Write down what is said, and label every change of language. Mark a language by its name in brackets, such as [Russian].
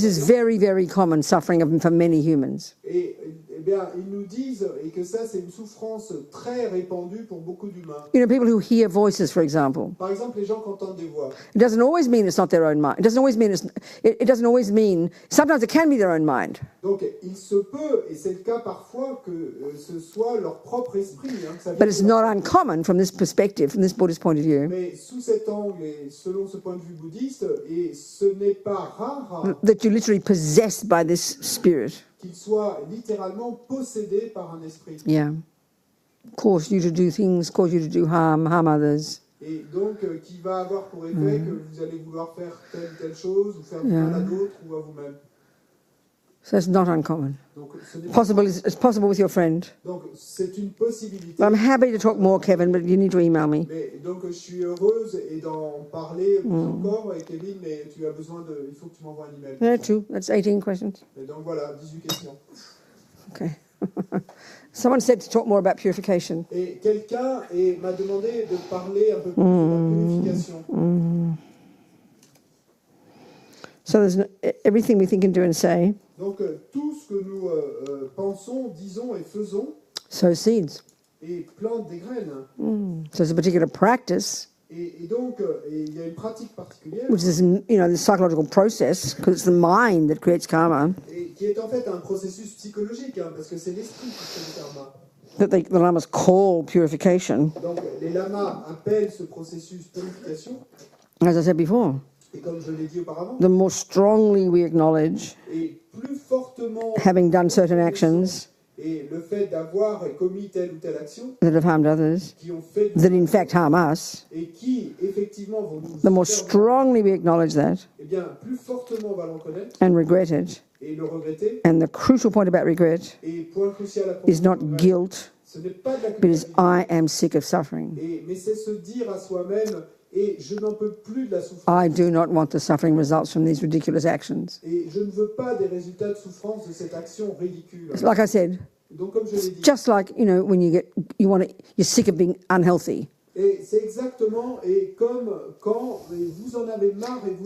[English] This is very, very common suffering for many humans. [French] Et bien, ils nous disent que ça, c'est une souffrance très répandue pour beaucoup d'humains. [English] People who hear voices, for example. [French] Par exemple, les gens qui entendent des voix. [English] It doesn't always mean it's not their own mind. It doesn't always mean. Sometimes it can be their own mind. [French] Donc, il se peut, et c'est le cas parfois, que ce soit leur propre esprit. [English] But it's not uncommon from this perspective, from this Buddhist point of view. [French] Mais sous cet angle et selon ce point de vue bouddhiste, et ce n'est pas rare. [English] That you're literally possessed by this spirit. [French] Qu'il soit littéralement possédé par un esprit. [English] Yeah. Cause you to do things, cause you to do harm others. [French] Et donc, qui va avoir pour effet que vous allez vouloir faire telle chose, ou faire du mal à d'autres, ou à vous-même. [English] So it's not uncommon. [French] Donc, [English] it's possible with your friend. [French] Donc, c'est une possibilité. [English] I'm happy to talk more, Kevin, but you need to email me. [French] Mais, donc, je suis heureuse d'en parler encore, et Kevin, mais tu as besoin il faut que tu m'envoies un email. [English] Yeah, true. That's 18 questions. [French] Et donc voilà, 18 questions. [English] Okay. Someone said to talk more about purification. [French] Et quelqu'un m'a demandé de parler un peu plus de la purification. [English] So there's everything we think and do and say. [French] Donc tout ce que nous pensons, disons et faisons. [English] Sow seeds. [French] Et plante des graines. [English] So there's a particular practice. [French] Et donc il y a une pratique particulière. [English] Which is, this psychological process, because it's the mind that creates karma. [French] Et qui est en fait un processus psychologique, parce que c'est l'esprit qui crée le karma. [English] That the lamas call purification. [French] Donc les lamas appellent ce processus purification. [English] As I said before. [French] Et comme je l'ai dit auparavant. [English] The more strongly we acknowledge [French] Et plus fortement [English] having done certain actions. [French] Et le fait d'avoir commis telle ou telle action [English] that have harmed others, [French] qui ont fait [English] that in fact harm us, [French] et qui effectivement vont nous [English] the more strongly we acknowledge that, [French] eh bien plus fortement on va le reconnaître [English] and regret it. [French] Et le regretter. [English] And the crucial point about regret [French] Et point crucial à propos [English] is not [French] de regret, [English] guilt, [French] ce n'est pas de la [English] but is [French] culpabilité. [English] I am sick of suffering. [French] Mais c'est se dire à soi-même et je n'en peux plus de la souffrance. [English] I do not want the suffering results from these ridiculous actions. [French] Et je ne veux pas des résultats de souffrance de cette action ridicule. [English] Like I said, [French] Donc comme je l'ai dit. [English] just like when you're sick of being unhealthy. [French] Et c'est exactement comme quand vous en avez marre et vous